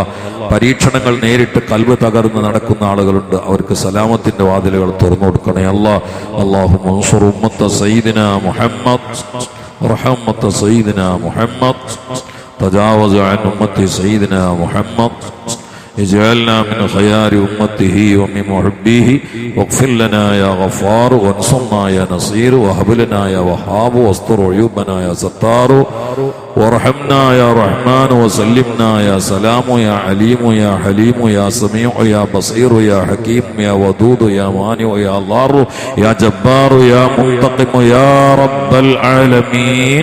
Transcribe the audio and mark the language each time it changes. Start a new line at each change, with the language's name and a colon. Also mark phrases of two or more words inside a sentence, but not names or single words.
Malayalam: പരീക്ഷണങ്ങൾ നേരിട്ട് കൽബ് തകർന്ന് നടക്കുന്ന ആളുകളുണ്ട്, അവർക്ക് സലാമത്തിന്റെ വാതിലുകൾ തുറന്നു കൊടുക്കണേ അല്ലാഹ്.
Arabic: اللهم انصر أمة سيدنا محمد رحمة سيدنا محمد تجاوز عن أمة سيدنا محمد اجعلنا من خيار أمته ومن محبيه واغفر لنا يا غفار وانصرنا يا نصير وهب لنا يا وهاب واستر عيوبنا يا ستار وارحمنا يا رحمن وسلمنا يا سلام يا عليم يا حليم يا سميع يا بصير يا حكيم يا ودود يا مانع يا ضار يا جبار يا منتقم يا رب العالمين.